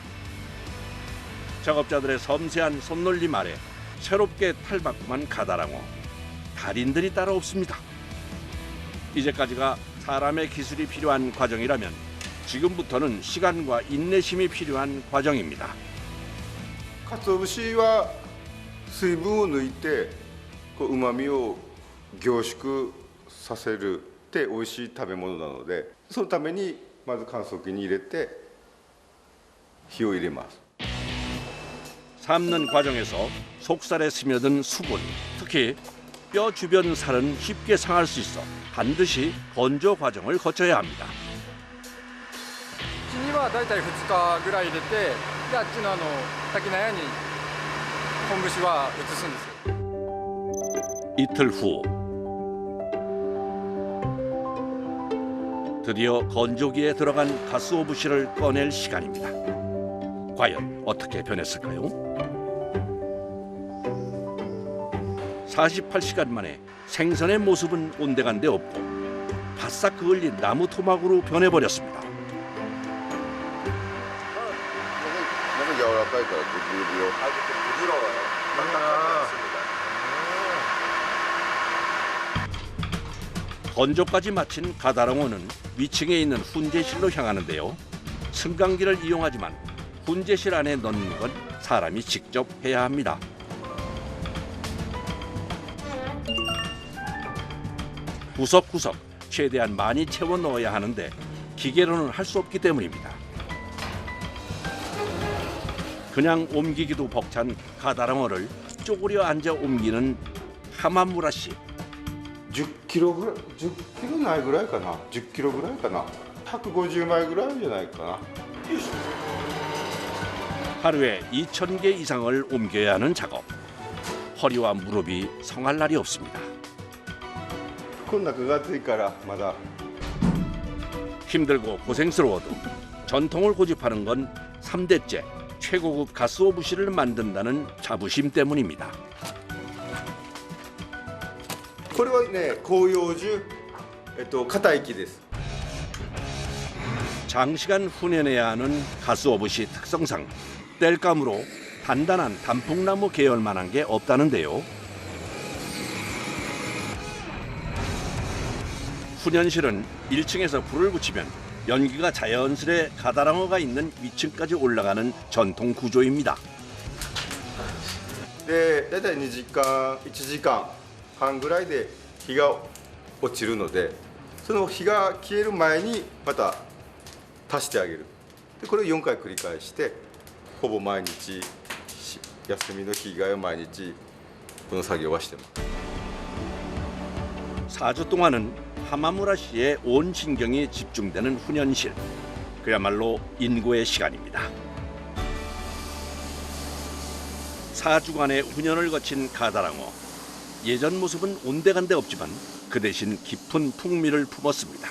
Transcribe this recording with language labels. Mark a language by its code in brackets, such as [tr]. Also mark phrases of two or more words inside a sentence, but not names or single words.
[ko] 작업자들의 섬세한 손놀림 아래 새롭게 탈바꿈한 가다랑어. 달인들이 따로 없습니다. 이제까지가 사람의 기술이 필요한 과정이라면 지금부터는 시간과 인내심이 필요한 과정입니다. [ja] 鰹節は水分を抜いてうまみを凝縮させるって美味しい食べ物なので、そのためにまず乾燥機に入れて火を入れます。 [ko] 삶는 과정에서 속살에 스며든 수분, 특히 뼈 주변 살은 쉽게 상할 수 있어 반드시 건조 과정을 거쳐야 합니다. [ja] うちにはだいたい2日ぐらい入れて、であっちの滝納屋に昆布酒は移すんですよ。 [ko] 이틀 후 드디어 건조기에 들어간 가스오부시를 꺼낼 시간입니다. 과연 어떻게 변했을까요? 48시간 만에 생선의 모습은 온데간데 없고 바싹 그을린 나무 토막으로 변해버렸습니다. [ja] 너무 柔らかいからブルブル。 [ko] 아주 부드러워요. 딱딱하지 않습니다. 건조까지 마친 가다랑어는 위층에 있는 훈제실로 향하는데요. 승강기를 이용하지만 훈제실 안에 넣는 건 사람이 직접 해야 합니다. 구석구석 최대한 많이 채워 넣어야 하는데 기계로는 할 수 없기 때문입니다. 그냥 옮기기도 벅찬 가다랑어를 쪼그려 앉아 옮기는 하마무라 씨. [ja] 10 キロぐらい、10キロないぐらいかな。10キロぐらいかな。150枚ぐらいじゃないかな。 [ko] 하루에 2,000개 이상을 옮겨야 하는 작업. 허리와 무릎이 성할 날이 없습니다. [ja] こんな9月からまだ [ko] 힘들고 고생스러워도 전통을 고집하는 건 3대째 최고급 가스오부시를 만든다는 자부심 때문입니다. [ja] これはね、広葉樹、硬い木です。 [ko] 장시간 훈연해야 하는 가스오부시 특성상 땔감으로 단단한 단풍나무 계열만한 게 없다는데요. 훈연실은 1층에서 불을 붙이면 연기가 자연스레 가다랑어가 있는 위층까지 올라가는 전통 구조입니다. [ja] で、だいたい2時間、1時間半ぐらいで火が落ちるので、その火が消える前にまた足してあげる。で、これを4回繰り返して、ほぼ毎日休みの日以外は毎日この作業はしてます。 [ko] 4주 동안은 하마무라 씨의 온 신경이 집중되는 훈연실. 그야말로 인고의 시간입니다. 4주간의 훈연을 거친 가다랑어. 예전 모습은 온데간데 없지만 그 대신 깊은 풍미를 품었습니다.